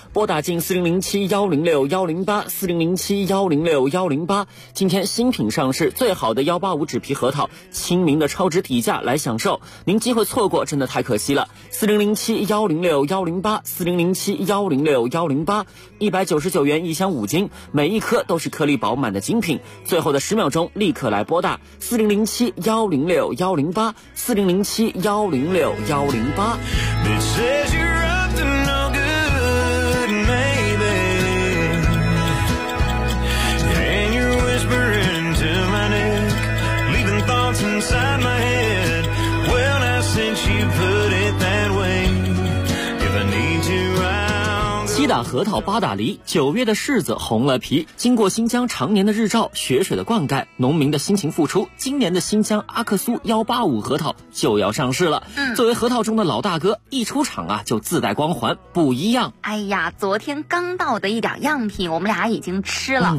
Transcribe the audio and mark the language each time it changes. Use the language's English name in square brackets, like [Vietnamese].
[Chinese] 拨打进4007106108 4007106108，今天新品上市，最好的185纸皮核桃，亲民的超值底价来享受，您机会错过真的太可惜了。 4007106108 4007106108，199元一箱五斤，每一颗都是颗粒饱满的精品。最后的10秒钟，立刻来拨打4007106108 4007106108。 [English] They said you're up to no good, baby. And you're whispering to my neck, leaving thoughts inside my head. Well, now since you put it that way, if I need to, I'll go. [Chinese] 核桃八大梨，九月的柿子红了皮，经过新疆常年的日照、雪水的灌溉，农民的辛勤付出，今年的新疆阿克苏185核桃就要上市了。作为核桃中的老大哥，一出场啊就自带光环，不一样。哎呀，昨天刚到的一点样品我们俩已经吃了。